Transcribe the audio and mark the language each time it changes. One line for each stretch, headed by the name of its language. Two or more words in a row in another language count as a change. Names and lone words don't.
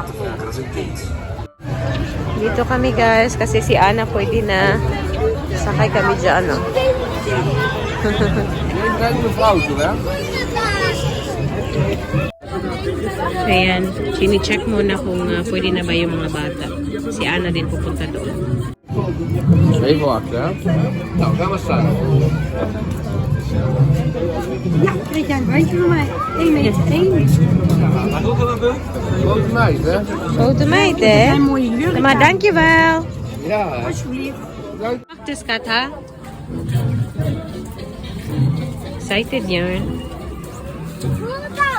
Filipino: Dito kami guys kasi si Anna pwede na sakay kami dyan. Ayan, chini-check muna kung pwede na ba yung mga bata. Si Anna din pupunta doon.
Dutch: Even wachten, hè? Nou, gaan we staan. Ja, krijg jij een bandje van mij. 1 meter 1. Grote meid, hè? Grote meid, hè? Een mooie jurk. Maar dankjewel. Ja. Alsjeblieft.
Filipino: Practice kat, ha? Excited yan.